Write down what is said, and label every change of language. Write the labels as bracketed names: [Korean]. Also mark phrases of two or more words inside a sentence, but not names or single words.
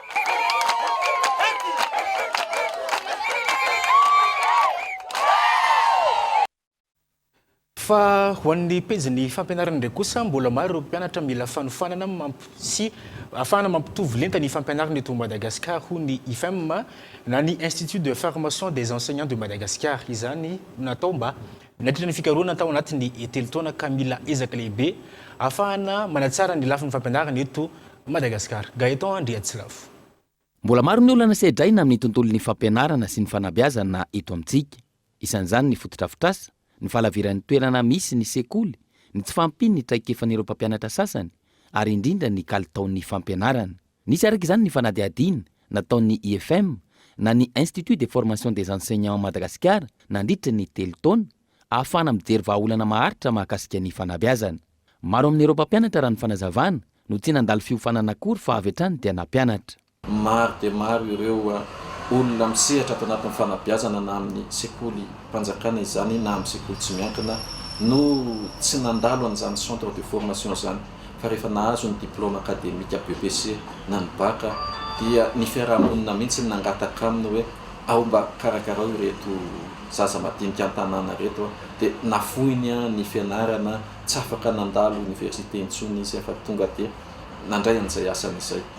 [Malagasy] Fa ho an'ny pejiny fampianarana ndray kosa mbola maro ireo mpianatra mila fanofanana sy afahana mampitovy lenta ny fampianarana eto Madagasikara ho ny IFEM na ny Institut de formation des enseignants de Madagascar. Izany natao mba natritra ny fikaroana tao anatin'ny telo taona ka mila ezaka lehibe afahana manatsara ny lafin'ny fampianarana eto Madagasikara. Gaëtan Andriatsilafo. Mbola maro ny olana sedraina amin'ny tontolon'ny fampianarana sy ny fanabeazana eto amintsika. Isan'izany ny fotodrafitrasa, ny falaviran'ny toerana misy ny sekoly, ny tsy fampiny ny traikefan'ireo mpampianatra sasany, ary indrindra ny kalitaon'ny fampianarana. Nisy araka izany ny fanadihadiana nataon'ny IFM na ny Institut de formation des enseignants Madagascar nandritra ny 3 taona ahafahana mijery vahaolana maharitra mahakasika ny fanabeazana. Maro amin'ireo mpampianatra raha ny fanazavana no tsy nandalo fiofanana akory fa avy hatrany dia nampianatra. Maro dia maro ireo olona misehatra ato anatin'ny fanabeazana na amin'ny sekoly mpanjakana izany na amin'ny sekoly tsy miankina no tsy nandalo an'izany [French] centre de formation [Malagasy] zany, fa rehefa nahazo ny diplôme akademika BBC na ny baka dia ny fiarahamonina mihitsy nangataka aminy hoe ao mba karakarao ireto zaza madinika an-tanàna reto dia nafoiny ny fianarana, tsy afaka nandalo université intsony izy fa tonga dia nandray an'izay asany izay.